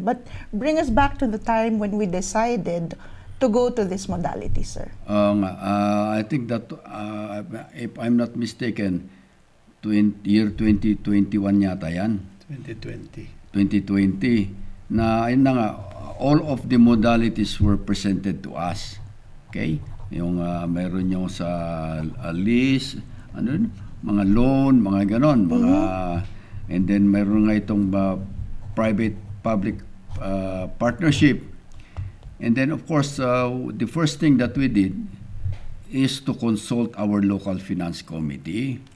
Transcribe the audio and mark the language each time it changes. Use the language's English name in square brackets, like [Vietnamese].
[English] But bring us back to the time when we decided to go to this modality, sir. I think that, if I'm not mistaken, year 2021 [Filipino] yata yan. [English] 2020. [Filipino] Ayun na nga, [English] all of the modalities were presented to us. Okay? [Filipino] Yung mayroon yung sa lease, mga loan, mga ganon, and then mayroon nga itong [English] private-public partnership. And then, of course, the first thing that we did is to consult our local finance committee.